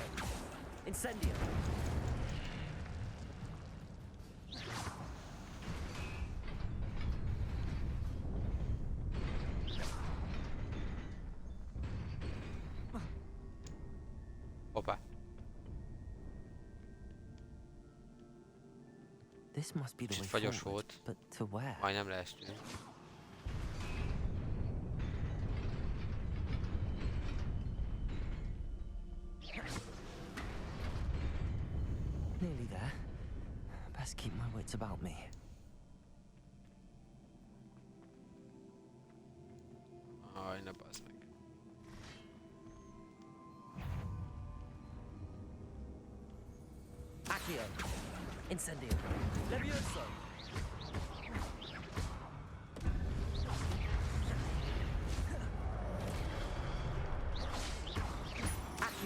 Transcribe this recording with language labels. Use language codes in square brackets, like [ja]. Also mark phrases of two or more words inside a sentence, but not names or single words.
[hu] Incendio. Hoppá. [en] This must be the [hu] Kicsit [en] way [hu] fagyos [en] forward, [hu] volt. [en] but to where? [hu] Majdnem leestünk. [en] Nearly there. Best keep my wits about me. [hu] Aj, ne bazd meg. Accio. Incendio. Levioso. Accio.